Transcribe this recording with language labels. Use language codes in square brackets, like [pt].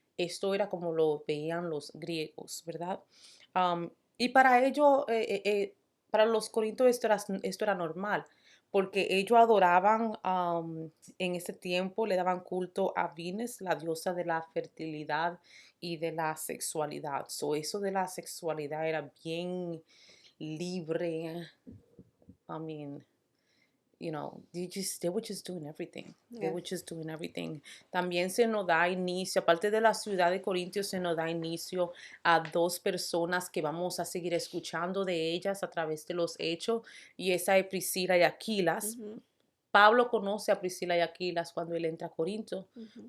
[es] Esto era como lo veían los griegos, ¿verdad? Y para ello, para los corintios esto era normal, porque ellos adoraban en ese tiempo, le daban culto a Venus, la diosa de la fertilidad y de la sexualidad. So, eso de la sexualidad era bien libre. [en] I mean, they were just doing everything. They Yeah. were just doing everything. [es] También se nos da inicio, aparte de la ciudad de Corintios, se nos da inicio a dos personas que vamos a seguir escuchando de ellas a través de los hechos, y esa es Priscila y Aquilas. Ujú. Pablo conoce a Priscila y Aquilas cuando él entra a Corinto. Ujú.